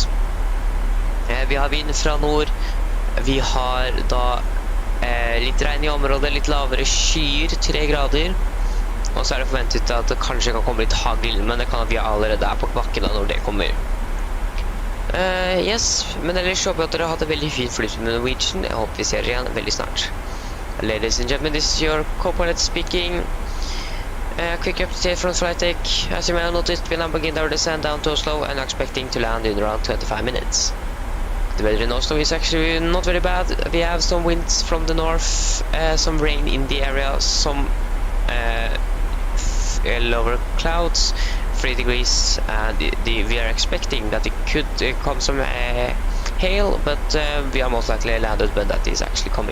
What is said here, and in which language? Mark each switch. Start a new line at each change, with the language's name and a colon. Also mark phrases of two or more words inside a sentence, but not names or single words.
Norwegian: Vi har vind fra nord, vi har da litt regn i området, litt lavere skyer, 3 grader. Og så er det forventet at det kanskje kan komme litt hagl, men det kan at vi allerede er på bakken da når det kommer. Yes, men ellers håper jeg at dere har hatt en veldig fin flyt med Norwegian. Jeg håper vi ser dere igjen veldig snart.
English: Ladies and gentlemen, this is your co-pilot speaking. Quick update from flight deck. As you may have noticed, we now begin our descent down to Oslo and are expecting to land in around 25 minutes. The weather in Oslo is actually not very bad. We have some winds from the north, some rain in the area, some lower clouds, 3 degrees, and we are expecting that it could come some hail, but we are most likely landed when that is actually coming.